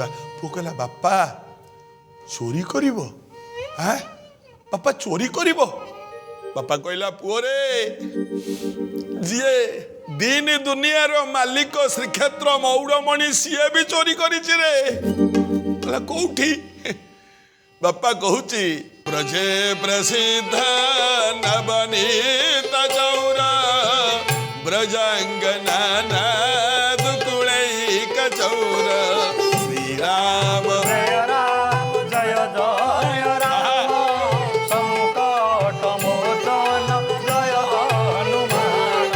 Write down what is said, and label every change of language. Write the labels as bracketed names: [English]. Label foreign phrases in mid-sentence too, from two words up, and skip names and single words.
[Odia] ପୁଅ କହଲା ବାପା ଚୋରି କରିବ ହଁ ବାପା ଚୋରି କରିବ। ବାପା କହଲା ପୁଅ ରେ ଯିଏ ଦିନ ଦୁନିଆର ମାଲିକ ଶ୍ରୀକ୍ଷେତ୍ର ମୌଡ଼ମଣି ସିଏ ବି ଚୋରି କରିଛି ରେ। କହଲା କୋଠି। ବାପା କହୁଛି [Sanskrit] ब्रजे प्रसिद्ध नवनीत चौरा ब्रजांगना दुकुलैक चौरा। [Hindi] श्री राम जय राम जय जय राम संकट मोचन जय हनुमान।